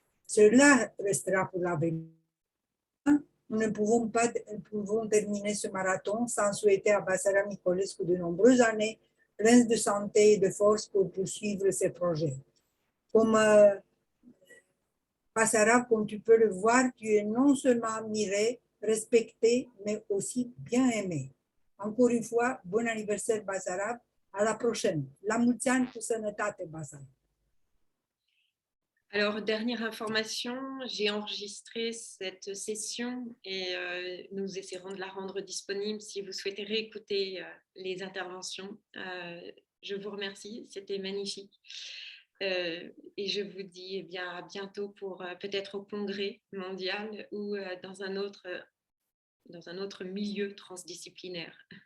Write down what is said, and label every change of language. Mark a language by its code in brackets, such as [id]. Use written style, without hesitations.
[fr] Cela restera pour l'avenir. Nous ne pouvons terminer ce marathon sans souhaiter à Basarab Nicolescu de nombreuses années pleines de santé et de force pour poursuivre ses projets. Comme Basarab, comme tu peux le voir, tu es non seulement admiré, respecté, mais aussi bien aimé. Encore une fois, bon anniversaire Basarab, à la prochaine. [ro] La mulți ani cu sănătate, Basarab. [fr] Alors, dernière information, j'ai enregistré cette session et nous essaierons de la rendre disponible si vous souhaitez réécouter les interventions. Je vous remercie, c'était magnifique. Et je vous dis bien, à bientôt pour peut-être au congrès mondial ou dans un autre milieu transdisciplinaire.